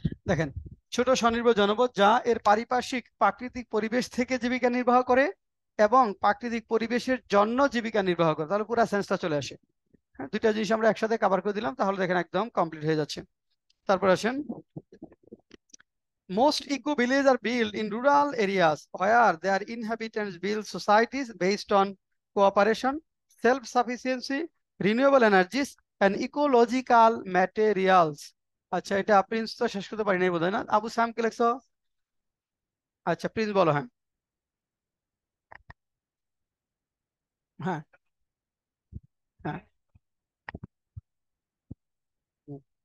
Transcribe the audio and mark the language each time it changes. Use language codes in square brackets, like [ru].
[bn] দেখেন, ছোট স্বনির্ভর জনপদ যা এর পারিপার্শ্বিক প্রাকৃতিক পরিবেশ থেকে জীবিকা নির্বাহ করে এবং প্রাকৃতিক পরিবেশের জন্য জীবিকা নির্বাহ করে, তাহলে পুরো সেন্সটা চলে আসে। হ্যাঁ, দুইটা জিনিস আমরা একসাথে কভার করে দিলাম, তাহলে দেখেন একদম কমপ্লিট হয়ে যাচ্ছে। তারপর আসেন, [en] most eco villages are built in rural areas where their inhabitants build societies based on cooperation, self-sufficiency, renewable energies, and ecological materials. [bn] আচ্ছা, এটা প্রিন্স তো শেষ করতে পারি নাই বোধহয়, না আবু সাম কে লেখছো? আচ্ছা, প্রিন্স বলো। হ্যাঁ, হ্যাঁ, হ্যাঁ, হুম।